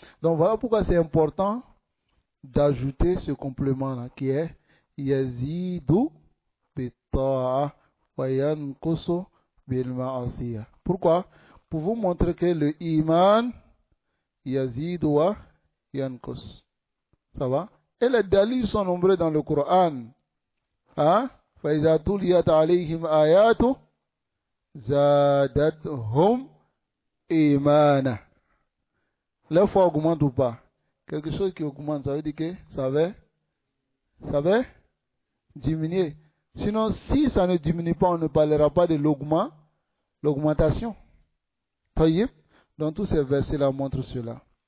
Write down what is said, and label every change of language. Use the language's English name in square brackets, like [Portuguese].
[French] Donc voilà pourquoi c'est important d'ajouter ce complément-là qui est [Arabic] Yazidu bi-ta'a wa yanqusu bil-ma'asiyah. [French] Pourquoi? Pour vous montrer que le iman [Arabic] Yazidu wa yanqus. [French] Ça va? Et les dalils sont nombreux dans le Coran. Hein? [Arabic] فَإِذَا تُلِيَتْ عَلَيْهِمْ آيَاتُ زَادَتْهُمْ إِيمَانًا. [French] La foi augmente ou pas? Quelque chose qui augmente, ça veut dire que ça va diminuer. Sinon, si ça ne diminue pas, on ne parlera pas de l'augmentation. Voyez? Donc tous ces versets-là montrent cela.